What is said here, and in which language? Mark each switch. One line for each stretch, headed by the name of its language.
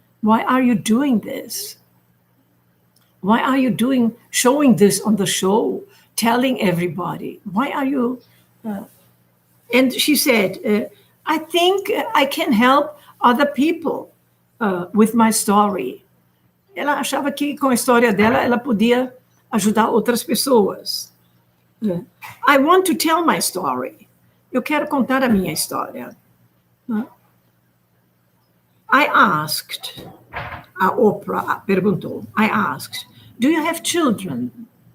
English: Why are you doing this? Why are you showing this on the show, telling everybody? Why are you... And she said, I think I can help other people with my story.
Portuguese: Ela achava que com a história dela, ela podia ajudar outras pessoas.
English: I want to tell my story.
Portuguese: Eu quero contar a minha história.
English: I asked,
Portuguese: a Oprah perguntou,
English: I asked, do you have children?